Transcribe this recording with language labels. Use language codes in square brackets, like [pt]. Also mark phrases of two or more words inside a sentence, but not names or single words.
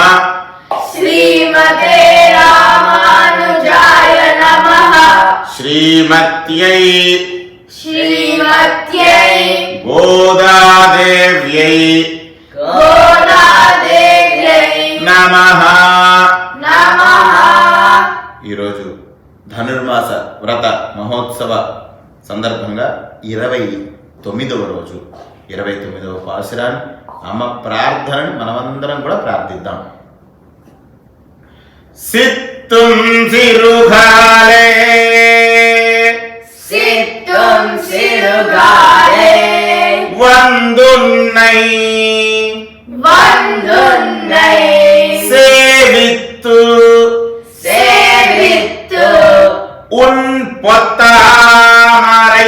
[sa] श्रीमते रामानुजाय नमः। श्रीमत्यै गोदादेव्यै नमः। नमः। [te] ఈరోజు ధనుర్మాస వ్రత మహోత్సవ సందర్భంగా 29వ రోజు 29వ పాశురాన్ని అమ్మ ప్రార్థనని మనమందరం కూడా ప్రార్థిద్దాం. [ta] சித்தும் சிறுகாலே சித்தும் சிறுகாலே வந்துன்னை வந்துன்னை சேவித்து சேவித்து உன் பொத்தாமரை